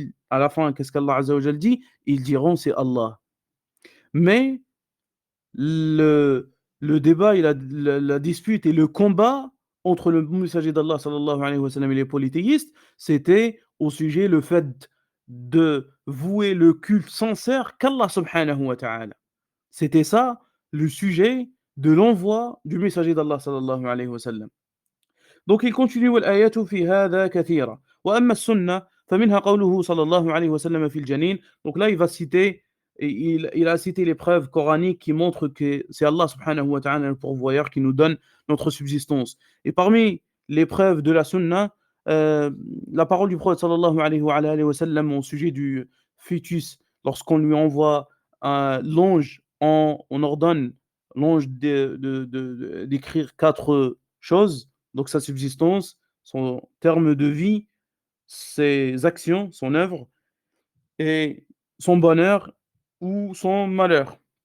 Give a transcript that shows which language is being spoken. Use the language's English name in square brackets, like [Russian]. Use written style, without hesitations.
[French] À la fin, qu'est-ce qu'Allah Azza wa Jal dit? Ils diront c'est Allah. Mais le, le débat et la dispute et le combat entre le messager d'Allah sallallahu alayhi wa sallam et les polythéistes, c'était au sujet le fait de vouer le culte sincère qu'Allah subhanahu wa ta'ala. C'était ça le sujet de l'envoi du messager d'Allah sallallahu alayhi wa sallam. Donc il continue [Arabic] والآيات في هذا كثيرة وأما السنة فمنها قوله صلى الله عليه وسلم في الجنين. [French] Donc là il va citer, il a cité les preuves coraniques qui montrent que c'est Allah subhanahu wa ta'ala le pourvoyeur qui nous donne notre subsistance. Et parmi les preuves de la sunna, la parole du prophète sallallahu alayhi wa sallam au sujet du fœtus, lorsqu'on lui envoie l'ange, on ordonne l'ange d'écrire 4 choses, donc sa subsistance, son terme de vie, ses actions, son œuvre, et son bonheur ou son malheur.